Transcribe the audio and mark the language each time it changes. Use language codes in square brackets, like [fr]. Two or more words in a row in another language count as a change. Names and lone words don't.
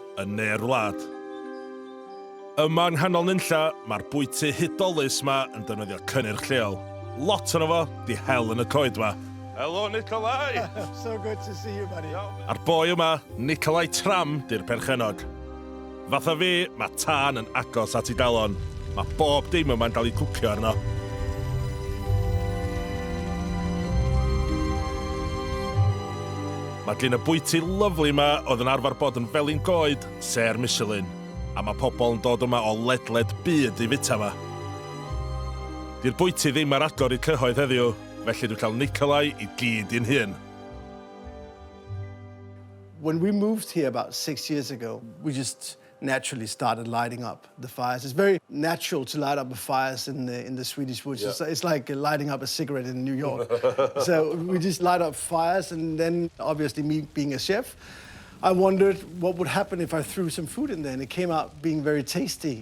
[cy] yn ne'r wlad. Yma yng nghanol nunlla, mae'r bwyty hudolus yma yn defnyddio cynnyrch lleol. Lot ono fo, di hel yn y coed yma. Helo, Nicolai! [en] So good to see you, buddy. [cy] A'r boi yma, Nicolai Tram, di'r perchenog. Fatha fi, mae tân yn agos at ei dalon. Mae bob dim yma'n dal i cwcio arno. Mae gen y bwyty lyflu yma oedd yn arfer bod yn felin goed, ser Michelin. A mae pobl yn dod yma o ledled byd i fita yma. Di'r bwyty ddim ar agor i cyhoedd heddiw, felly dwi'n cael Nicolai i gyd i'n hun. [en] When we moved here about 6 years ago, we just naturally started lighting up the fires. It's very natural to light up the fires in the Swedish woods. Yeah. It's like lighting up a cigarette in New York. So we just light up fires, and then obviously me being a chef, I wondered what would happen if I threw some food in there, and it came out being very tasty.